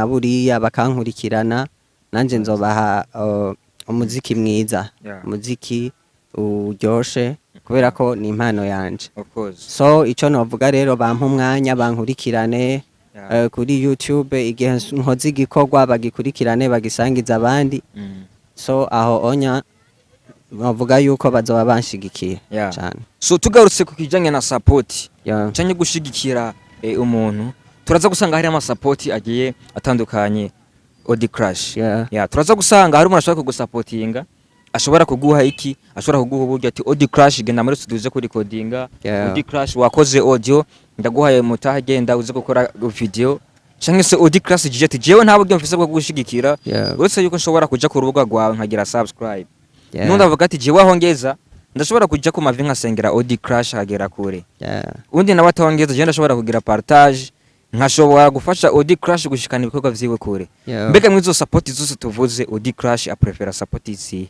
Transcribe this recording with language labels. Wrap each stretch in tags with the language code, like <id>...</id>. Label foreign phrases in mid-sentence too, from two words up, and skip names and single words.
<rn>naburiya bakankurikirana nanje nzobaha umuziki mwiza umuziki uryoshe kubera ko ni impano yanje so ico novuga rero bampa umwanya bankurikirane kuri YouTube igihe nkoze igikorwa bagikurikirane bagisangiza abandi so aho onya bavuga yuko bazoba banshigikiye cyane. So tugarutse ku kijanye na support cyane gushigikira umuntu turaza gusanga hari ama support agiye atandukanye Audi Crash turaza gusanga hari umuntu ashaka kugusupportinga ashobora kuguha iki ashobora kuguha uburyo ati Audi Crash genda muri studio uze recordinga Audi Crash wakoze audio ndaguhaye mutaha genda uze gukora video cyangwa se Audi Crash gije ati jewe nta buryo mfise bwo gushigikira uretse yuko nshobora kuja ku rubuga rwawe nkagira subscribe nunda avuga ati jewe ahongeza ndashobora kuja ku mavi nkasengera Audi Crash hagera kure undi nawe atahongeza je ndashobora kugira partage nkashobora gufasha Audi Crash gushikana ibikorwa vyiwe kure mbega mwizo support zose tuvuze Audi Crash aprefera support izi</rn>